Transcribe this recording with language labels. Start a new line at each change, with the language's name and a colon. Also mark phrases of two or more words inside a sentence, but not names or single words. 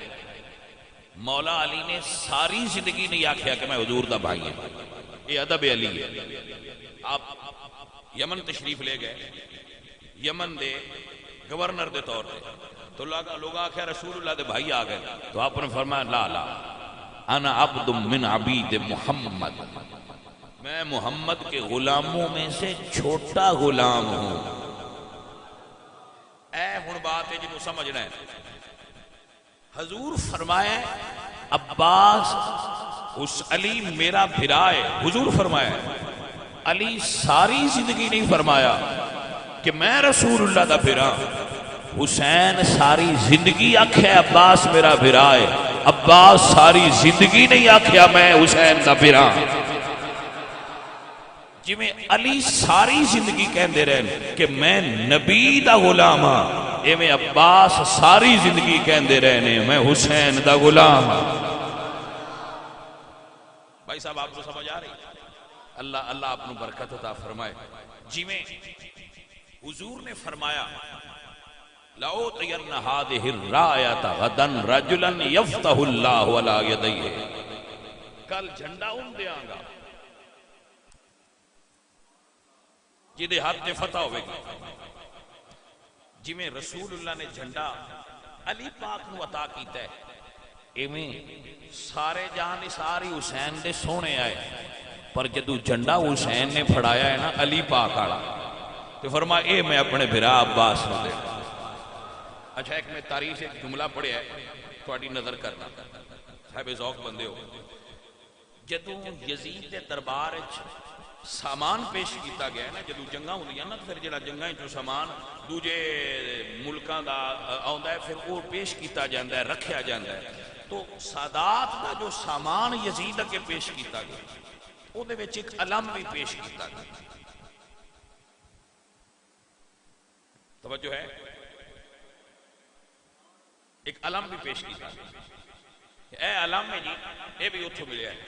Punjabi: مولا علی نے ساری زندگی نہیں آکھیا کہ میں حضور دا بھائی ہوں.
Urdu: یہ ادب علی ہے.
Punjabi: آپ یمن تشریف لے گئے، یمن دے گورنر دے طور پہ، تو لوگ آکھیا رسول اللہ دے بھائی آ گئے.
Urdu: تو آپ نے فرمایا
Arabic: لا لا انا عبد من عبید محمد،
Urdu: میں محمد کے غلاموں میں سے چھوٹا غلام ہوں.
Punjabi: اے ہن بات ہے جنہوں سمجھنا ہے. حضور فرمایا عباس اس علی میرا بھرا ہے. حضور فرمایا علی ساری زندگی نہیں فرمایا کہ میں رسول اللہ دا بھرا. حسین ساری زندگی آکھے عباس میرا بھرا ہے. عباس ساری زندگی نہیں آکھیا میں حسین دا بھرا. جی میں علی ساری زندگی کہندے رہے کہ میں نبی دا غلام ہاں، اے میں عباس ساری زندگی کہندے رہے میں حسین دا غلام ہاں.
Urdu: بھائی صاحب آپ کو سمجھ آ رہی؟ اللہ آپ کو برکت عطا فرمائے.
Punjabi: جی میں حضور نے فرمایا
Arabic: لَأُعْطِيَنَّ هَذِهِ الرَّايَةَ غَدًا رَجُلًا يَفْتَحُ اللَّهُ عَلَى يَدَيْهِ.
Punjabi: کل جھنڈا دیاں گا جدے ہاتھ نے فتح ہوئے گی. جی میں رسول اللہ نے جھنڈا علی پاک نو عطا کیتا ہے. ایویں سارے جہان نثار ہی حسین دے سونے آئے، پر جدو جھنڈا حسین نے پھڑایا ہے نا علی پاک والا، تو فرمایا اے میں اپنے بھرا عباس نو دے۔ اچھا ایک میں تاریخ ایک جملہ پڑھیا ہے تھوڑی نظر کرنا، صاحب ذوق بندے ہو، جدو یزید دے دربار سامان پیش کیتا گیا ہے نا، جدو جنگاں ہوندیاں نا، پھر جڑا جنگاں جو سامان دوجے ملکاں دا آوندا ہے پھر وہ پیش کیتا جاندا ہے، رکھیا جاندا ہے، تو سادات دا جو سامان یزید کے پیش کیتا گیا او دے وچ ایک علم بھی پیش کیتا گیا، توجہ ہے، ایک علم بھی پیش کیتا گیا، اے علم ہے جی، اے بھی اتھو ملیا ہے۔